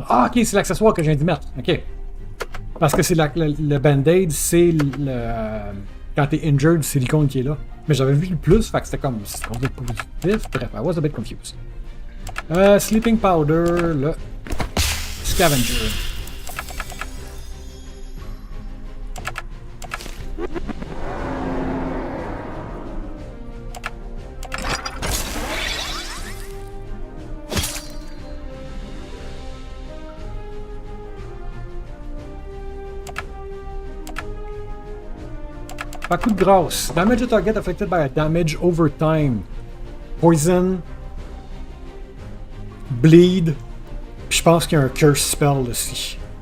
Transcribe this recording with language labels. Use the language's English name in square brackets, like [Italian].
[French] Ah, ok, c'est l'accessoire que je viens d'y mettre. Ok. Parce que c'est le band-aid, c'est le. Quand t'es injured, c'est l'icône qui est là. Mais j'avais vu le plus, fait que c'était comme. C'est positif. [English] Bref, I was a bit confused. Sleeping Powder, le. Scavenger. [French] Par coup de grâce. [English] Damage a target affected by a damage over time. Poison. Bleed. [French] Puis je pense qu'il y a un curse spell aussi.